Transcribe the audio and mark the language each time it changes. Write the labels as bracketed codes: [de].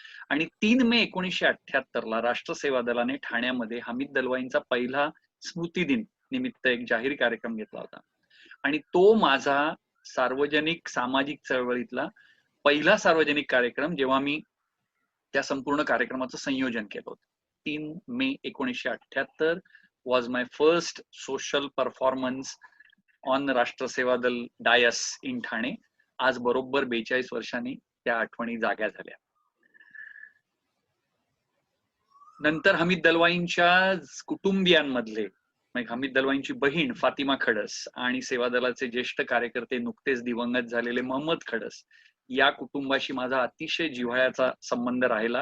[mr] आणि 3 मे 1978 राष्ट्रसेवा दलाने ठाण्यामध्ये हमीद दलवाईंचा पहिला स्मृतिदिन निमित्त एक जाहीर कार्यक्रम घेतला होता. आणि तो माझा सार्वजनिक सामाजिक चळवळीतला पहिला सार्वजनिक कार्यक्रम जेव्हा मी त्या संपूर्ण कार्यक्रमाचं संयोजन केलं होतं. [en] 3 May 1978 was my first social performance on Rashtra Seva Dal dais in Thane. [mr] आज बरोबर 42 वर्षांनी त्या आठवणी जाग्या झाल्या. नंतर हमीद दलवाईंच्या कुटुंबियांमधले, हमीद दलवाईंची बहीण फातिमा खडस आणि सेवा दलाचे ज्येष्ठ कार्यकर्ते नुकतेच दिवंगत झालेले मोहम्मद खडस या कुटुंबाशी माझा अतिशय जिव्हाळ्याचा संबंध राहिला.